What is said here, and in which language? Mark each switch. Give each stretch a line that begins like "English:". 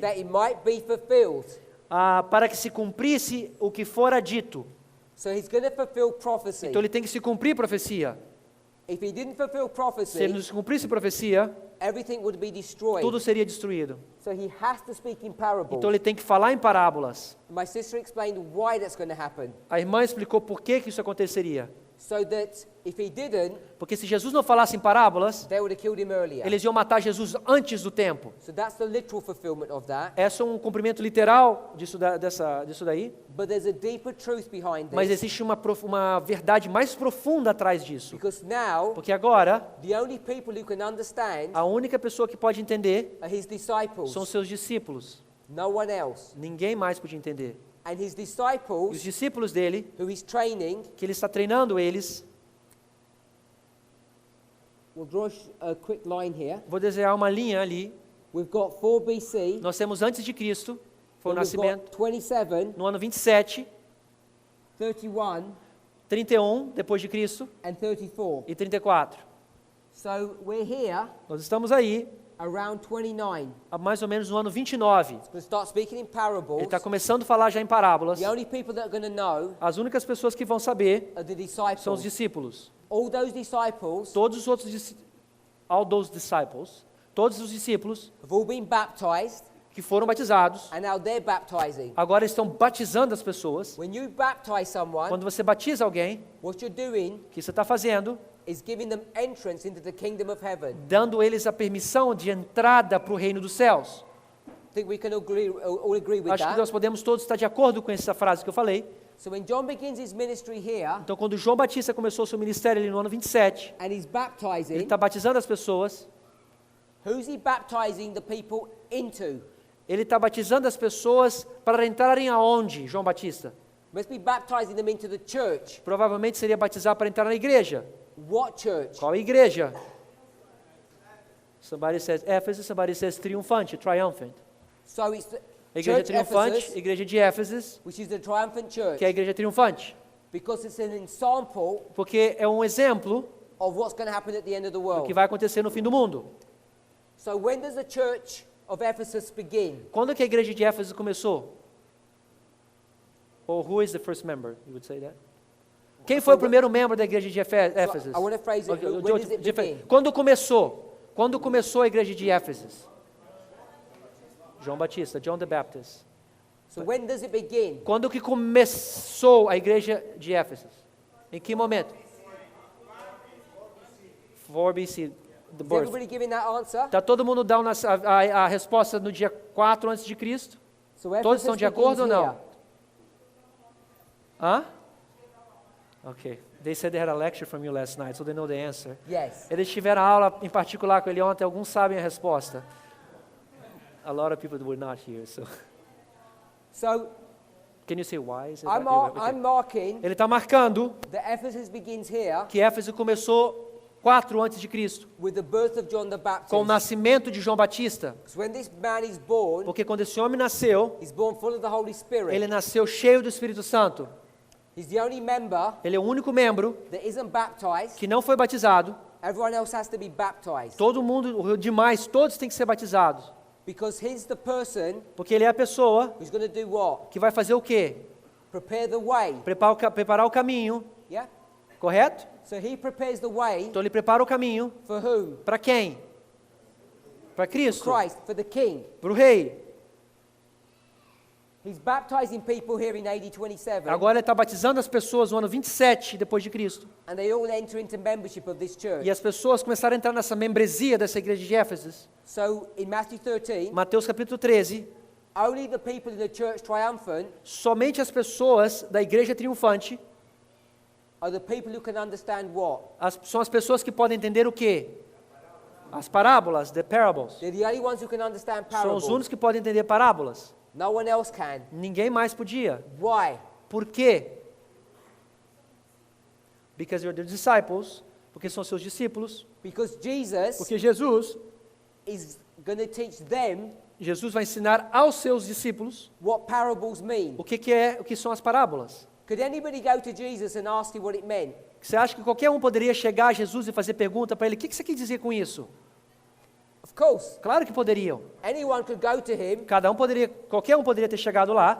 English: that it might be fulfilled.
Portuguese: Para que se cumprisse o que fora dito.
English: So he's going to fulfill prophecy.
Portuguese: Então ele tem que se cumprir profecia.
English: If he didn't fulfill
Portuguese: Se ele
English: prophecy,
Portuguese: não se cumprisse profecia,
English: everything would be destroyed.
Portuguese: tudo seria destruído.
English: So he has to speak in parables.
Portuguese: Então ele tem que falar em parábolas.
English: My sister explained why that's going to happen.
Portuguese: A irmã explicou por que isso aconteceria.
English: So that if he didn't,
Portuguese: Porque se Jesus não falasse em parábolas,
English: they would have killed him earlier.
Portuguese: eles iam matar Jesus antes do tempo.
English: So that's the literal fulfillment of that.
Portuguese: É só um cumprimento literal disso daí,
English: But there's a deeper truth behind
Portuguese: mas
English: this.
Portuguese: existe uma verdade mais profunda atrás disso.
English: Because now,
Portuguese: Porque agora,
English: the only people who can understand
Portuguese: a única pessoa que pode entender
English: are his disciples.
Portuguese: são seus discípulos.
English: No one else.
Portuguese: Ninguém mais podia entender.
English: And his
Portuguese: E os
English: disciples,
Portuguese: discípulos dele,
English: who he's training,
Portuguese: que ele está treinando eles,
English: we'll draw a quick line here.
Portuguese: vou desenhar uma linha ali.
English: We've got 4 BC.
Portuguese: Nós temos antes de Cristo, foi o
English: then we've
Portuguese: nascimento,
English: got 27,
Portuguese: no ano 27,
English: 31,
Portuguese: 31 depois de Cristo
English: and 34.
Portuguese: e 34.
English: So we're here
Portuguese: Nós estamos aí,
English: around 29.
Portuguese: mais ou menos no ano 29.
English: He's going to start speaking in
Portuguese: Ele
English: parables.
Portuguese: está começando a falar já em parábolas.
English: The only people that are going to know
Portuguese: As únicas pessoas que vão saber
English: are the
Portuguese: são os discípulos.
English: All those disciples
Portuguese: Todos os outros
English: all those disciples,
Portuguese: todos os discípulos
English: have all been baptized,
Portuguese: que foram batizados,
English: and now they're baptizing.
Portuguese: agora estão batizando as pessoas.
English: When you baptize someone,
Portuguese: Quando você batiza alguém,
English: what you're doing
Portuguese: o que você está fazendo?
English: is giving them entrance into the kingdom of heaven.
Portuguese: Dando eles a permissão de entrada para o reino dos céus.
English: I think we can all agree with
Portuguese: Acho que
English: that.
Portuguese: nós podemos todos estar de acordo com essa frase que eu falei.
English: So when John begins his ministry here,
Portuguese: Então, quando João Batista começou o seu ministério ali no ano 27,
English: and he's
Portuguese: ele
English: baptizing,
Portuguese: está batizando as pessoas.
English: who's he baptizing the people into?
Portuguese: Ele está batizando as pessoas para entrarem aonde, João Batista?
English: Must be baptizing them into the church.
Portuguese: Provavelmente seria batizar para entrar na igreja.
English: What church?
Portuguese: Qual igreja?
English: Somebody says Ephesus, somebody says triunfante, triumphant. So it's the
Portuguese: A igreja
English: church
Portuguese: triunfante,
English: Ephesus,
Portuguese: igreja de Éfeso,
English: which is the triumphant church.
Portuguese: que é a igreja triunfante.
English: Because it's an example
Portuguese: porque é um exemplo
English: of what's going to happen at the end of the
Portuguese: do
English: world.
Portuguese: que vai acontecer no fim do mundo.
English: So when does the church of Ephesus begin?
Portuguese: Quando que a igreja de Éfeso começou?
English: Or who is the first member? You would say that?
Portuguese: Quem foi o primeiro membro da igreja de Éfeso?
English: I want to phrase it. When does it begin?
Portuguese: Quando começou? Quando começou a igreja de Éfeso?
English: João Batista, John the Baptist. So when does it begin?
Portuguese: Quando que começou a igreja de Éfeso? Em que momento?
English: 4 BC, the Is birth. everybody giving that answer?
Portuguese: Está todo mundo dando a resposta no dia 4 antes de Cristo?
English: So
Portuguese: Todos estão de acordo ou
English: begins
Portuguese: não?
English: here. Hã? Ok. They said they had a lecture from you last night, so they know the answer. Yes.
Portuguese: Eles tiveram aula em particular com ele ontem, alguns sabem a resposta.
English: A lot of people were not here, so... So Can you say why? Is it I'm, like- okay. I'm marking
Portuguese: Ele está marcando
English: that Ephesus begins here
Portuguese: que Éfeso começou 4 antes de Cristo,
English: with the birth of John the Baptist.
Portuguese: com o nascimento de João Batista.
English: Because when this man is born,
Portuguese: Porque quando esse homem nasceu,
English: he's born full of the Holy Spirit.
Portuguese: ele nasceu cheio do Espírito Santo.
English: He's the only member
Portuguese: Ele é o único membro
English: that isn't baptized.
Portuguese: que não foi batizado.
English: Everyone else has to be baptized.
Portuguese: Todo mundo, os demais, todos têm que ser batizados.
English: Because he's the person
Portuguese: Porque ele é a pessoa
English: who's going to do what?
Portuguese: que vai fazer o quê?
English: Prepare the way.
Portuguese: Preparar o caminho,
English: Yeah?
Portuguese: correto?
English: So he prepares the way
Portuguese: Então ele prepara o caminho
English: for whom?
Portuguese: para quem? Para Cristo,
English: Christ, for the king.
Portuguese: para o rei.
English: He's baptizing people here in AD 27.
Portuguese: Agora ele está batizando as pessoas no ano 27 depois de Cristo.
English: And they all enter into membership of this church.
Portuguese: E as pessoas começaram a entrar nessa membresia dessa igreja de Éfeso.
English: So in Matthew 13,
Portuguese: Mateus capítulo 13,
English: only the people in the church triumphant
Portuguese: somente as pessoas da igreja triunfante
English: are the people who can understand what?
Portuguese: são as pessoas que podem entender o quê? As parábolas,
English: the parables. They're the only ones who can understand
Portuguese: São os
English: parables.
Portuguese: únicos que podem entender parábolas.
English: No one else can.
Portuguese: Ninguém mais podia.
English: Why?
Portuguese: Por quê?
English: Because you're the disciples,
Portuguese: porque são seus discípulos,
English: Because Jesus
Portuguese: porque Jesus
English: is going to teach them
Portuguese: vai ensinar aos seus discípulos
English: what parables mean.
Portuguese: o que são as parábolas.
English: Could anybody go to Jesus and ask him what it meant?
Portuguese: Você acha que qualquer um poderia chegar a Jesus e fazer pergunta para ele, o que você quer dizer com isso?
English: Of course.
Portuguese: Claro que poderiam.
English: Anyone could go to him,
Portuguese: Qualquer um poderia ter chegado lá,